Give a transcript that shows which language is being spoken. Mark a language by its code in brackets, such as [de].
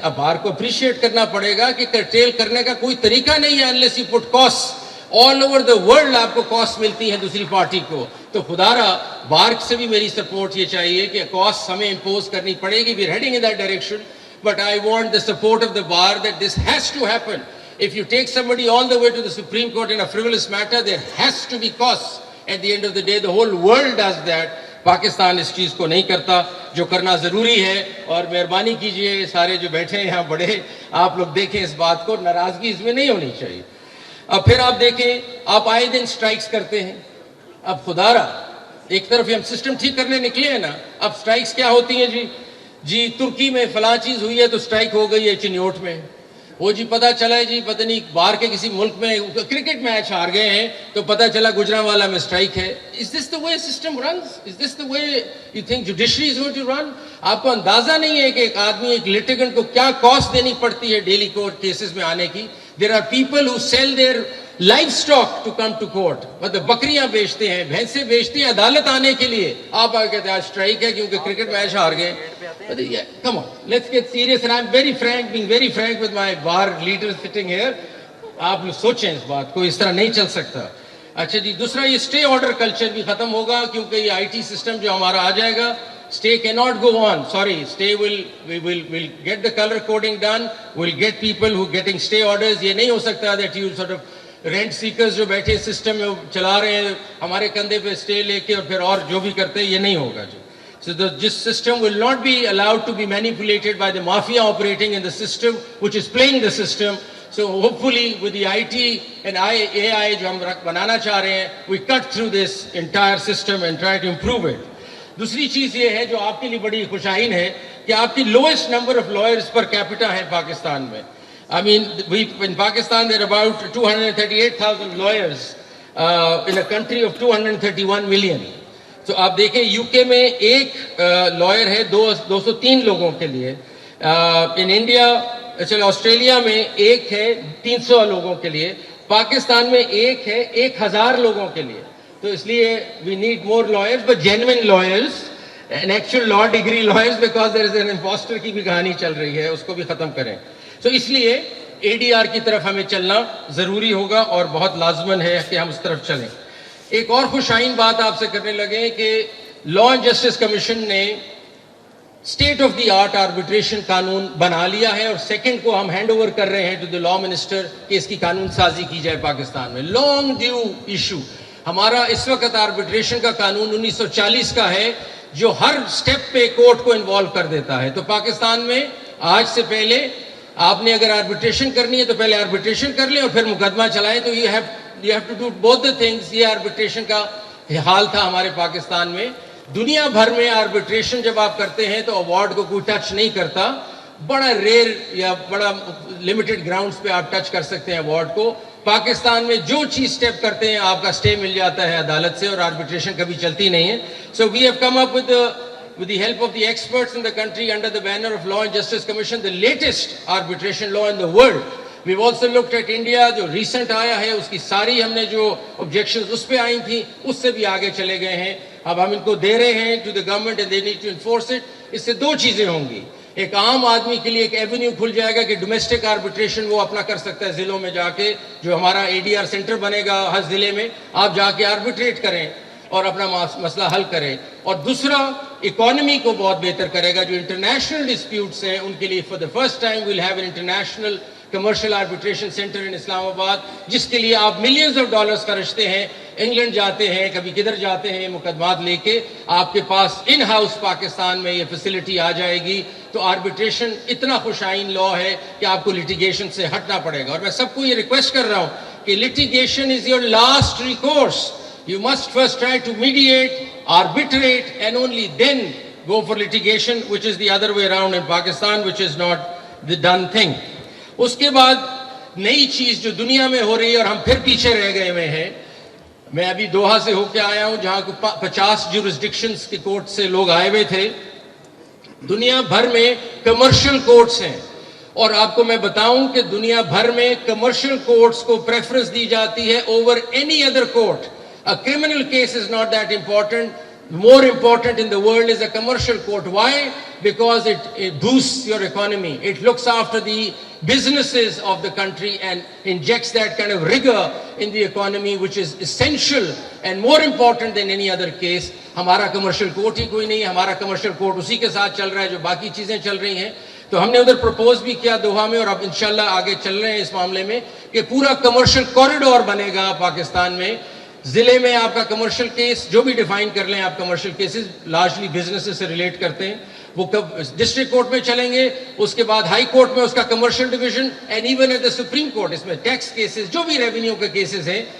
[ur] اب بار کو اپریشیٹ کرنا پڑے گا کہ کرٹیل کرنے کا کوئی طریقہ نہیں ہے [en] unless you put costs. All over the world [ur] آپ کو کاسٹ ملتی ہے دوسری پارٹی کو. تو خدا را بار سے بھی میری سپورٹ یہ چاہیے کہ کاسٹ ہمیں امپوز کرنی پڑے گی. [en] We are heading in that direction, but I want the support of the bar that this has to happen. If you take somebody all the way to the Supreme Court in a frivolous matter, there has to be costs. At the end of the day, the whole world does that. [ur] Pakistan اس چیز کو نہیں کرتا جو کرنا ضروری ہے. اور مہربانی کیجئے سارے جو بیٹھے ہیں یہاں بڑے, آپ لوگ دیکھیں اس بات کو, ناراضگی اس میں نہیں ہونی چاہیے. اب پھر آپ دیکھیں, آپ آئے دن سٹرائکس کرتے ہیں. اب خدا را ایک طرف ہم سسٹم ٹھیک کرنے نکلے ہیں نا, اب سٹرائکس کیا ہوتی ہیں جی ترکی میں فلاں چیز ہوئی ہے تو سٹرائک ہو گئی ہے چنیوٹ میں. وہ جی پتہ چلا ہے جی پتہ نہیں باہر کے کسی ملک میں کرکٹ میچ ہار گئے ہیں تو پتہ چلا گجرانوالا میں سٹرائک ہے. [en] Is this the way system runs? Is this the way you think judiciary is going to run? [ur] آپ کو اندازہ نہیں ہے کہ ایک آدمی ایک litigant کو کیا کاسٹ دینی پڑتی ہے ڈیلی کورٹ کیسز میں آنے کی. [en] There are people who sell their livestock to come to court. [ur] مطلب بکریاں بیچتے ہیں, بھینسیں بیچتے ہیں عدالت آنے کے لیے. آپ آ کہتے ہیں آج سٹرائک ہے کیونکہ کرکٹ میچ ہار گئے. [en] Come on, let's get serious. And I'm very frank, being very frank with my bar leaders sitting here. [ur] آپ لوگ سوچیں اس بات کو, اس طرح نہیں چل سکتا. اچھا جی, دوسرا یہ اسٹے آرڈر کلچر بھی ختم ہوگا کیونکہ یہ آئی ٹی سسٹم جو ہمارا آ جائے گا. [en] Stay cannot go on. Sorry, stay will get the color coding done. We'll get people who getting stay orders. [ur] یہ نہیں ہو سکتا [en] that you sort of rent seekers [ur] جو بیٹھے سسٹم میں چلا رہے ہیں ہمارے کندھے پہ اسٹے لے کے اور پھر اور جو بھی کرتے ہیں, یہ نہیں ہوگا جی. [en] So this system will not be allowed to be manipulated by the mafia operating in the system, which is playing the system. So hopefully with the IT and AI [ur] جو ہم بنانا چاہ رہے ہیں, [en] we cut through this entire system and try to improve it. [ur] دوسری چیز یہ ہے جو آپ کے لیے بڑی خوشائن ہے کہ آپ کی [en] lowest number of lawyers per capita [ur] ہے پاکستان میں. [en] I mean, in Pakistan there are about 238,000 lawyers in a country of 231 million. [ur] تو آپ دیکھیں یو کے میں ایک لائر ہے 203 لوگوں کے لیے. [en] in India [ur] چلو آسٹریلیا میں ایک ہے 300 لوگوں کے لیے. پاکستان میں ایک ہے 1000 لوگوں کے لیے. تو اس لیے [en] we need more lawyers, but genuine lawyers and actual law degree lawyers, because there is an impostor [ur] کی بھی کہانی چل رہی ہے, اس کو بھی ختم کریں. تو اس لیے اے ڈی آر کی طرف ہمیں چلنا ضروری ہوگا اور بہت لازمن ہے کہ ہم اس طرف چلیں. ایک اور خوشائن بات آپ سے کرنے لگے کہ لا اینڈ جسٹس کمیشن نے state of the art arbitration قانون بنا لیا ہے اور سیکنڈ کو ہم ہینڈ اوور کر رہے ہیں [en] to the law minister [ur] کہ اس کی قانون سازی کی جائے پاکستان میں. [en] Long due issue. [ur] ہمارا اس وقت آربیٹریشن کا قانون 1940 کا ہے جو ہر سٹیپ پہ کورٹ کو انوالو کر دیتا ہے. تو پاکستان میں آج سے پہلے آپ نے اگر آربیٹریشن کرنی ہے تو پہلے آربیٹریشن کر لیں اور پھر مقدمہ چلائیں. تو [en] you have to do both the things. [ur] یہ آربیٹریشن کا حال تھا ہمارے پاکستان میں. دنیا بھر میں آربیٹریشن جب آپ کرتے ہیں تو ایوارڈ کو کوئی ٹچ نہیں کرتا. بڑا ریئر یا بڑا لمیٹڈ گراؤنڈز پہ آپ ٹچ کر سکتے ہیں ایوارڈ کو. پاکستان میں جو چیز سٹیپ کرتے ہیں آپ کا سٹے مل جاتا ہے عدالت سے اور آربیٹریشن کبھی چلتی نہیں ہے. [en] So we have come up with the help of the experts in the country under the banner of Law and Justice Commission, the latest arbitration law in the world. We've also looked at India, [ur] جو recent آیا ہے اس کی ساری ہم نے جو objections اس پہ آئی تھیں اس سے بھی آگے چلے گئے ہیں. اب ہم ان کو دے رہے ہیں [en] to the government and they need to enforce it. [ur] اس سے دو چیزیں ہوں گی. ایک عام آدمی کے لیے ایک ایونیو کھل جائے گا کہ ڈومیسٹک آربیٹریشن وہ اپنا کر سکتا ہے ضلعوں میں جا کے, جو ہمارا ADR سینٹر بنے گا ہر ضلع میں, آپ جا کے آربیٹریٹ کریں اور اپنا مسئلہ حل کریں. اور دوسرا اکانومی کو بہت بہتر کرے گا. جو انٹرنیشنل ڈسپیوٹس ہیں ان کے لیے [en] for the first time we'll have an international commercial arbitration centre in Islamabad, [ur] جس کے لیے آپ [en] millions of dollars [ur] خرچتے ہیں, انگلینڈ جاتے ہیں, کبھی کدھر جاتے ہیں مقدمات لے کے, آپ کے پاس [en] in house [ur] پاکستان میں یہ فیسلٹی آ جائے گی. تو آربیٹریشن اتنا خوش آئین لا ہے کہ آپ کو لٹیگیشن سے ہٹنا پڑے گا. اور میں سب کو یہ ریکویسٹ کر رہا ہوں کہ [en] Litigation is your last recourse. You must first try to mediate, arbitrate, and only then go for litigation, which is the other way around in Pakistan, which is not the done thing. [ur] اس کے بعد نئی چیز جو دنیا میں ہو رہی ہے اور ہم پھر پیچھے رہ گئے ہوئے ہیں. میں ابھی دوحہ سے ہو کے آیا ہوں جہاں 50 جورسڈکشنز کے کورٹ سے لوگ آئے ہوئے تھے. دنیا بھر میں کمرشل کورٹس ہیں, اور آپ کو میں بتاؤں کہ دنیا بھر میں کمرشل کورٹس کو پریفرنس دی جاتی ہے [en] Over any other court. A criminal case is not that important. More important in the world is a commercial court. Why? Because it boosts your economy. It looks after the businesses of the country and injects that kind of rigor in the economy, which is essential and more important than any other case. [ur] ہمارا commercial court ہی کوئی نہیں ہے. ہمارا commercial court اسی کے ساتھ چل رہا ہے جو باقی چیزیں چل رہی ہیں. تو ہم نے ادھر پروپوز بھی کیا دوحہ میں, اور اب انشاءاللہ آگے چل رہے ہیں اس معاملے میں کہ پورا کمرشل کوریڈور بنے گا پاکستان میں. ضلع میں آپ کا کمرشل کیس جو بھی ڈیفائن کر لیں آپ, کمرشل کیسز لارجلی بزنس سے ریلیٹ کرتے ہیں, وہ ڈسٹرکٹ کورٹ میں چلیں گے, اس کے بعد ہائی کورٹ میں اس کا commercial division, [en] and even at the supreme court [ur] اس میں ٹیکس کیسز جو بھی ریونیو کے کیسز ہیں.